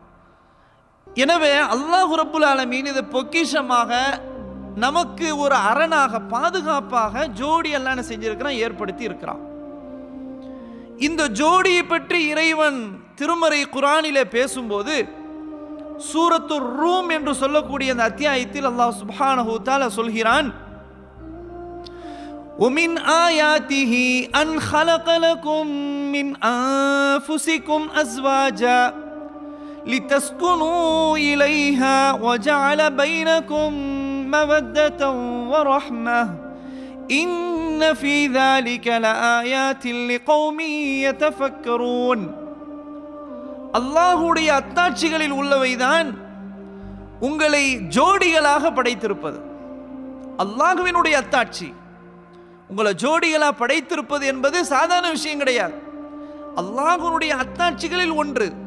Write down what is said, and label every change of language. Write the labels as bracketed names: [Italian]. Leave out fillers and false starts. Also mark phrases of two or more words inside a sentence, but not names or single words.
[Tamil] எனவே அல்லாஹ் [Arabic] رب العالمين [Tamil] இதை பொக்கிஷமாக நமக்கு ஒரு அரணாக, பாதுகாப்பாக ஜோடி எல்லாம் என்ன செஞ்சிருக்கிறான், ஏற்படுத்தி இருக்கிறான். இந்த ஜோடியை பற்றி இறைவன் திருமறை குர்ஆனிலே பேசும்போது சூரத்துர் ரூம் என்று சொல்லக்கூடிய அந்த அத்தியாயத்தில் அல்லாஹ் [Arabic] سبحانه وتعالى [Tamil] சொல்கிறான், [Arabic] وَمِنْ آيَاتِهِ أَنْ خَلَقَ لَكُمْ مِنْ أَنفُسِكُمْ أَزْوَاجًا لِتَسْكُنُوا إِلَيْهَا وَجَعَلَ بَيْنَكُمْ مَوَدَّةً وَرَحْمَةً إِنَّ فِي ذَلِكَ لَآيَاتٍ لِقَوْمٍ يَتَفَكَّرُونَ. [Tamil] அல்லாஹ்வுடைய அத்தாட்சிகளில் உள்ளவைதான் உங்களை ஜோடிகளாக படைத்திருப்பது. அல்லாஹ்வினுடைய அத்தாட்சி உங்களை ஜோடிகளாக படைத்திருப்பது என்பது சாதாரண விஷயம் கிடையாது. அல்லாஹ்வுடைய அத்தாட்சிகளில் ஒன்று.